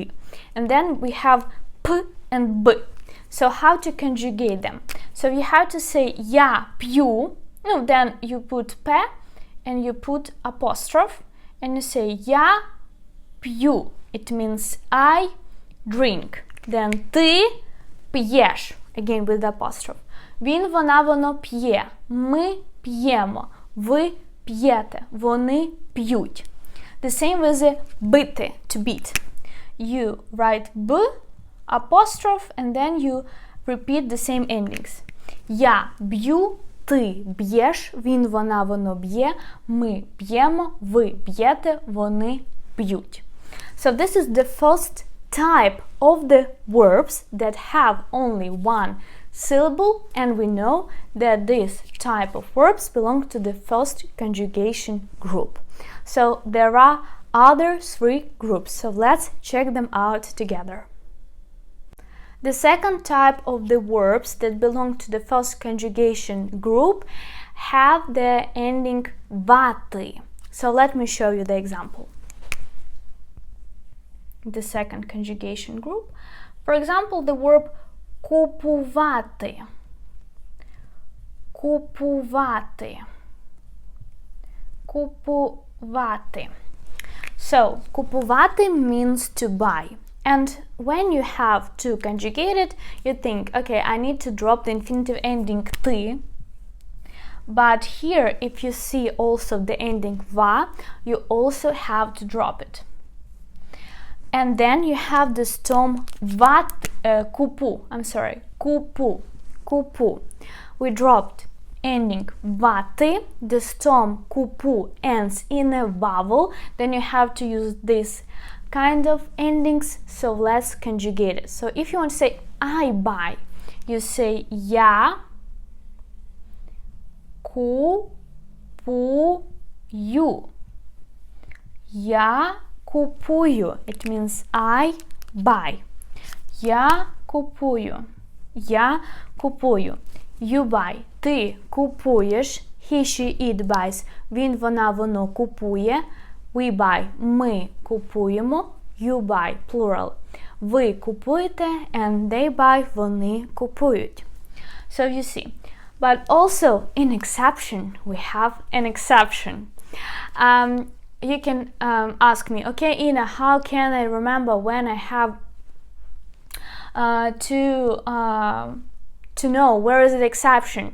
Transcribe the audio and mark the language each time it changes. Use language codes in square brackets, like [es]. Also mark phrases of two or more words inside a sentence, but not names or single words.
[en] And then we have p and b. So how to conjugate them? So you have to say [uk] я пью, [en] no, then you put p and you put apostrophe and you say [uk] я пью. [en] It means I drink. Then [uk] ти п'єш. [en] Again with the apostrophe. [uk] Він, вона, воно п'є. Ми п'ємо. Ви п'єте. Вони п'ють. [en] The same with the бити, to beat. You write b, apostrophe, and then you repeat the same endings. [uk] Я б'ю, ти б'єш, він, вона, воно б'є, ми п'ємо, ви п'єте, вони п'ють. [en] So this is the first type of the verbs that have only one syllable, and we know that this type of verbs belong to the first conjugation group. So there are other three groups, so let's check them out together. The second type of the verbs that belong to the first conjugation group have the ending vati. So let me show you the example. The second conjugation group. For example, the verb купувати. [uk] Купувати. Купувати. [en] So, купувати means to buy. And when you have to conjugate it, you think, okay, I need to drop the infinitive ending ти. But here, if you see also the ending va, you also have to drop it. And then you have the stem купу. [uk] Купу. Купу. [en] We dropped ending vati. The stem купу ends in a vowel. Then you have to use this kind of endings. So let's conjugate it. So if you want to say I buy, you say [uk] я купую. Я купую. [en] It means I buy. [uk] Я купую. Я купую. [en] You buy. [uk] Ти купуєш. [en] He, she, it buys. [uk] Він, вона, воно купує. [en] We buy. [uk] Ми купуємо. [en] You buy. Plural. [uk] Ви купуєте. [en] And they buy. [uk] Вони купують. [en] So you see. But also in exception, we have an exception. You can ask me, okay, Ina, how can I remember when I have to know where is the exception?